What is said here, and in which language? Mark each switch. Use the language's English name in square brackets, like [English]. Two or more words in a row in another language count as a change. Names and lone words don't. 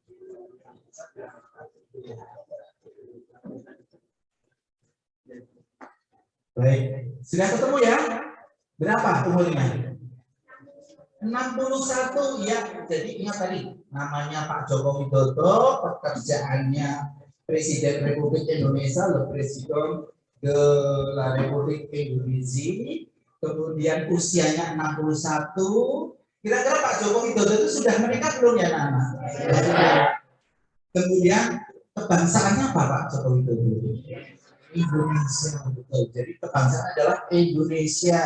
[Indonesian] Baik, sudah ketemu ya? Berapa umurnya? 61 ya. Jadi ingat tadi namanya Pak Joko Widodo, pekerjaannya Presiden Republik Indonesia, [French] le Presiden de la Republik Indonesia. [Indonesian] Kemudian usianya 61. Kira-kira Pak Joko Widodo itu sudah menikah belum ya, Nana? Kemudian kebangsaannya apa Pak Joko Widodo? Indonesia, betul. Jadi kebangsaan adalah Indonesia.